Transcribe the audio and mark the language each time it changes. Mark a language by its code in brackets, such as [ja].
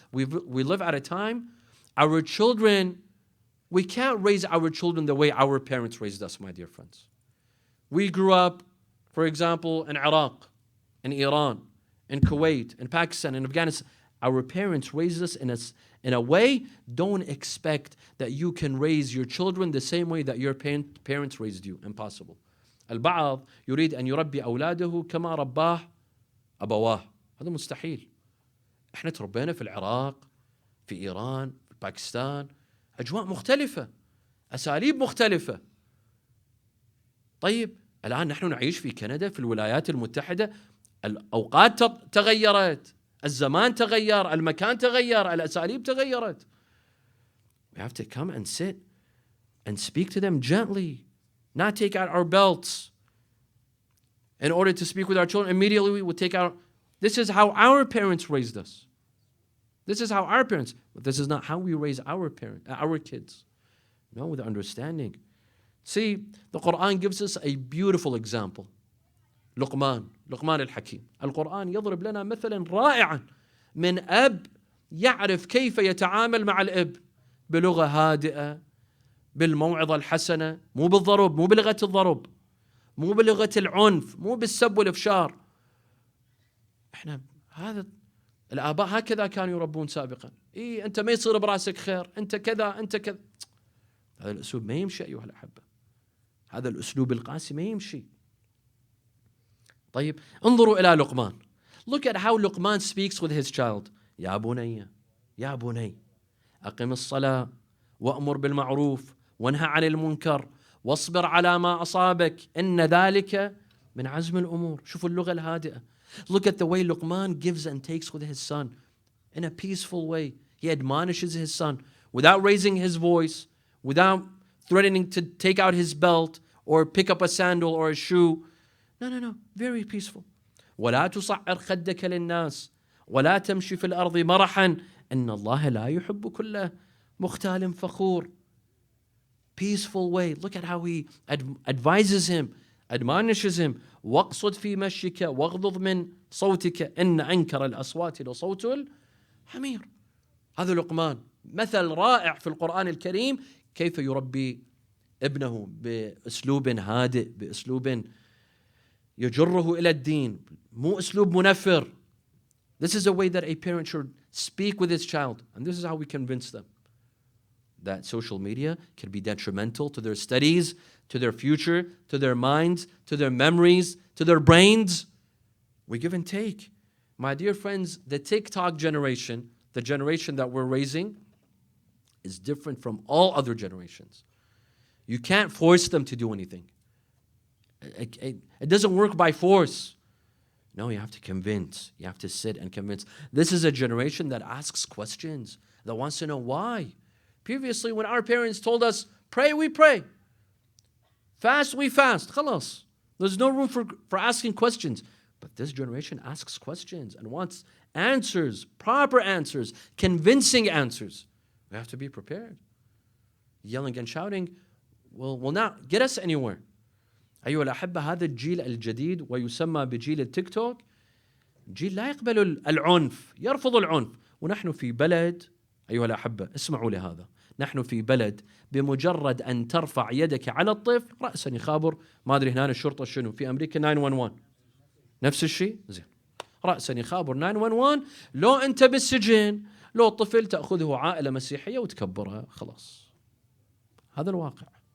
[en] We live at a time, our children, we can't raise our children the way our parents raised us, my dear friends. We grew up, for example, in Iraq, in Iran, in Kuwait, in Pakistan, in Afghanistan. Our parents raised us in a way. Don't expect that you can raise your children the same way that your parents raised you. Impossible. [ar] البعض يريد أن يربي أولاده كما رباه أبواه. هذا مستحيل. احنا تربينا في العراق، في إيران، في باكستان، أجواء مختلفة، أساليب مختلفة. طيب الآن نحن نعيش في كندا، في الولايات المتحدة، الأوقات تغيرت، الزمان تغير، المكان تغير، الأساليب تغيرت. [en] We have to come and sit and speak to them gently, not take out our belts. In order to speak with our children, immediately we would take out. This is how our parents raised us. This is how our parents, but this is not how we raise our kids. No, with understanding. See, the Quran gives us a beautiful example. [ar] لقمان الحكيم. القرآن يضرب لنا مثلا رائعا من أب يعرف كيف يتعامل مع الأب بلغة هادئة، بالموعظة الحسنة، مو بالضرب، مو بلغة الضرب، مو بلغة العنف، مو بالسب والإفشار. احنا هذا الآباء هكذا كانوا يربون سابقا. أنت ما يصير براسك خير، أنت كذا، أنت كذا. هذا الأسلوب ما يمشي أيها الأحبة. هذا الأسلوب القاسي ما يمشي. طيب انظروا إلى لقمان. [en] Look at how Luqman speaks with his child. [ar] يا بني أقم الصلاة وأمر بالمعروف وانهى عن المنكر واصبر على ما أصابك إن ذلك من عزم الأمور. شوفوا اللغة الهادئة. [en] Look at the way Luqman gives and takes with his son in a peaceful way. He admonishes his son without raising his voice, without threatening to take out his belt or pick up a sandal or a shoe. No. Very peaceful. [ar] ولا تصعر خدك للناس ولا تمشي في الأرض مرحا إن الله لا يحب كل مختال فخور. [en] Peaceful way. Look at how he advises him, admonishes him. [ar] واقصد في مشيك واغضض من صوتك إن أنكر الأصوات لصوت الحمير. هذا لقمان مثل رائع في القرآن الكريم كيف يربي ابنه بأسلوب هادئ، بأسلوب يجره إلى الدين، مو أسلوب منفر. [en] This is a way that a parent should speak with his child, and this is how we convince them that social media can be detrimental to their studies, to their future, to their minds, to their memories, to their brains. We give and take. My dear friends, the TikTok generation, the generation that we're raising, is different from all other generations. You can't force them to do anything. It doesn't work by force. No, you have to convince. You have to sit and convince. This is a generation that asks questions, that wants to know why. Previously, when our parents told us, pray, we pray. Fast, we fast. Khalas. There's no room for asking questions. But this generation asks questions and wants answers, proper answers, convincing answers. We have to be prepared. Yelling and shouting will not get us anywhere. [ar] أيها الأحبة هذا الجيل الجديد ويسمى بجيل التيك توك جيل لا يقبل العنف يرفض العنف ونحن في بلد أيها الأحبة اسمعوا لهذا نحن في بلد بمجرد أن ترفع يدك على الطفل رأسا يخابر ما أدري هنا الشرطة شنو في أمريكا 911 نفس الشيء زين رأسا يخابر 911 لو أنت بالسجن لو الطفل تأخذه عائلة مسيحية وتكبرها خلاص هذا الواقع